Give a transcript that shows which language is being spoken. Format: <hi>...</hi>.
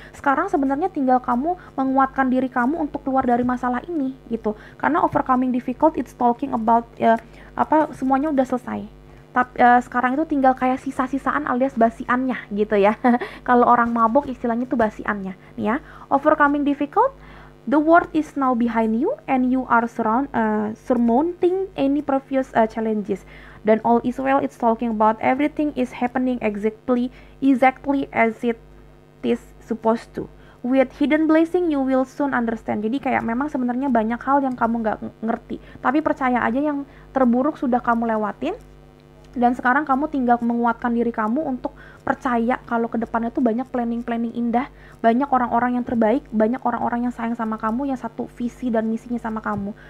<id>Sekarang sebenarnya tinggal kamu menguatkan diri kamu untuk keluar dari masalah ini gitu.</id> <en>Karena overcoming difficult it's talking about</en> <id>semuanya udah selesai. Tapi sekarang itu tinggal kayak sisa-sisaan alias basiannya gitu ya. Kalau orang mabok istilahnya itu basiannya. Nih ya,</id> <en>overcoming difficult, the world is now behind you and you are surmounting any previous challenges. Dan all is well, it's talking about everything is happening exactly as it is supposed to. With hidden blessing you will soon understand.</en> <id>Jadi kayak memang sebenarnya banyak hal yang kamu nggak ngerti, tapi percaya aja yang terburuk sudah kamu lewatin. Dan sekarang kamu tinggal menguatkan diri kamu untuk percaya kalau ke depannya tuh banyak planning-planning indah, banyak orang-orang yang terbaik, banyak orang-orang yang sayang sama kamu, yang satu visi dan misinya sama kamu.</id>